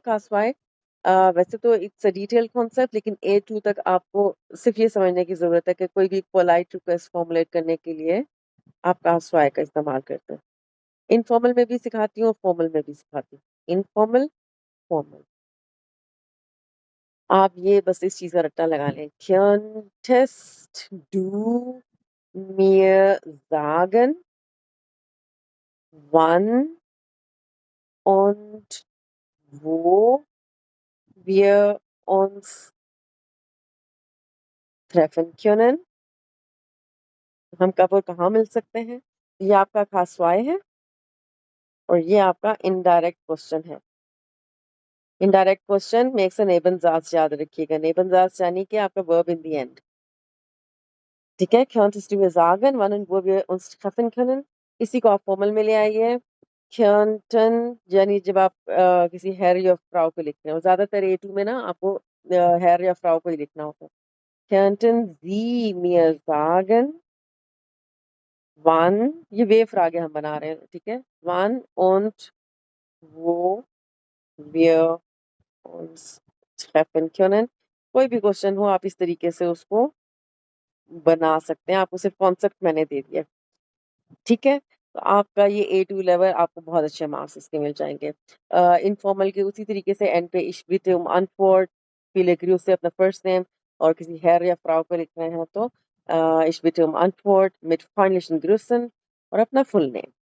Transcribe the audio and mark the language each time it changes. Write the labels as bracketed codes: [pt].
[hi] कास्वाय वैसे तो [en] it's a detail concept, [hi] लेकिन A2 तक आपको सिर्फ ये समझने की जरूरत है कि कोई भी पोलाइट रिक्वेस्ट फॉर्मुलेट करने के लिए आप कास्वाय का इस्तेमाल करते हैं। इनफॉर्मल में भी सिखाती हूँ, फॉर्मल में भी सिखाती हूँ। Informal, formal. आप ये बस इस चीज का रट्टा लगा लें, [de] könntest du mir sagen wann und wo wir uns treffen können? [hi] हम कब और कहाँ मिल सकते हैं? ये आपका खास वाय है और ये आपका इनडायरेक्ट क्वेश्चन है। [en] indirect question makes a [hi] नेबनजास, याद रखिएगा, नेबनजास यानी कि आपका [en] Verb in the end. [hi] ठीक है, [de] könntest du mir sagen wann und wo wir uns treffen können? [hi] इसी को आप फॉर्मल में ले आइए। könnten यानी जब आप किसी हैर या फ्राउ को लिखते हैं, और ज्यादातर A2 में ना आपको हैर या फ्राउ को ही लिखना होता है। [de] könnten Sie mir sagen wann, [hi] ये वे फ्रागे हम बना रहे हैं। ठीक है, [de] wann und wo wir uns treffen können। [hi] कोई भी क्वेश्चन हो आप इस तरीके से उसको बना सकते हैं, आपको सिर्फ कॉन्सेप्ट मैंने दे दिया। ठीक है, तो आपका ये A2 लेवल, आपको बहुत अच्छे मार्क्स इसके मिल जाएंगे। इनफॉर्मल के उसी तरीके से एंड पे [de] ich bitte um Antwort, viele Grüße [hi] अपना फर्स्ट नेम, और किसी हैर या फ्राउ को लिख रहे हैं तो [de] ich bitte um Antwort mit freundlichen Grüßen [hi] और अपना फुल नेम।